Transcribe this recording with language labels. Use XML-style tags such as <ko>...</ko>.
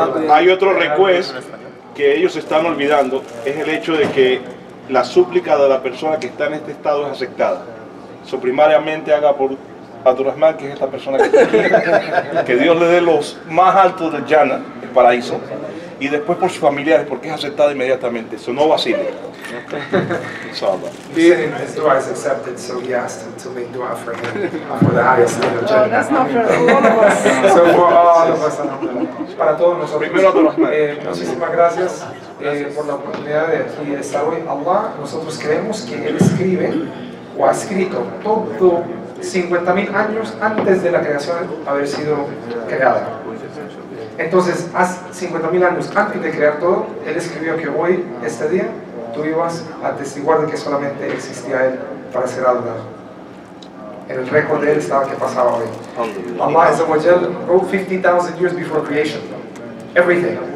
<es>Hay otro request que ellos están olvidando, es el hecho de que la súplica de la persona que está en este estado es aceptada. So, primariamente haga por Abdurrahman, que es esta persona que está aquí, que Dios le dé los más altos del Jannah, el paraíso, y después por sus familiares, porque es aceptada inmediatamente. Eso no vacile. Inshallah.</es> <en>His dua is accepted, so he asked him to make dua for him for the highest level of Jannah. That's not for all of us. So for all of us, alhamdulillah.</en> <es>Para todos nosotros. Muchísimas gracias por la oportunidad de aquí estar hoy. Allah, nosotros creemos que Él escribe o ha escrito todo 50.000 años antes de la creación haber sido creada. Entonces, hace 50.000 años antes de crear todo, Él escribió que hoy, este día, tú ibas a atestiguar de que solamente existía Él para ser adorado. En el récord de Él estaba que pasaba hoy.</es> <en>Allah Azza wa Jal wrote 50,000 years before creation. Everything.</en>